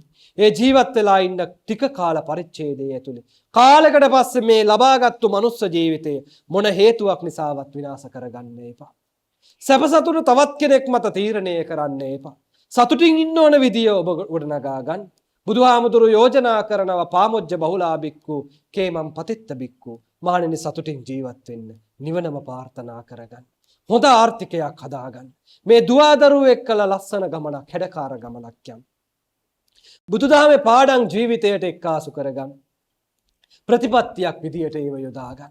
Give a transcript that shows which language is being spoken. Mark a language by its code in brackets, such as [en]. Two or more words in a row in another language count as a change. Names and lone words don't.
[si] ඒ ජීවත් වෙලා ඉන්න ටික කාල පරිච්ඡේදය ඇතුලේ කාලයකට පස්සේ මේ ලබාගත්තු මනුස්ස ජීවිතය මොන හේතුවක් නිසාවත් විනාශ කරගන්න එපා. සැපසතුට තවත් කෙනෙක් මත තීරණය කරන්න එපා. සතුටින් ඉන්න ඕන විදිය ඔබ ගොඩනගා ගන්න. බුදුහාමුදුරු යෝජනා කරනවා [pi] පාමොජ්ජ බහුලා බික්කු කේමම් පතිත්ත බික්කු. [si] මහණෙනි සතුටින් ජීවත් වෙන්න. නිවනම ප්‍රාර්ථනා කරගන්න. හොඳ ආර්ථිකයක් හදාගන්න. මේ දුවදරුවෝ එක්කලා ලස්සන ගමනක්, හැඩකාර ගමනක් යන්න. බුදුදහමේ පාඩම් ජීවිතයට එක්කාසු කරගන්න. ප්‍රතිපත්තියක් විදියට ඒව යොදා ගන්න.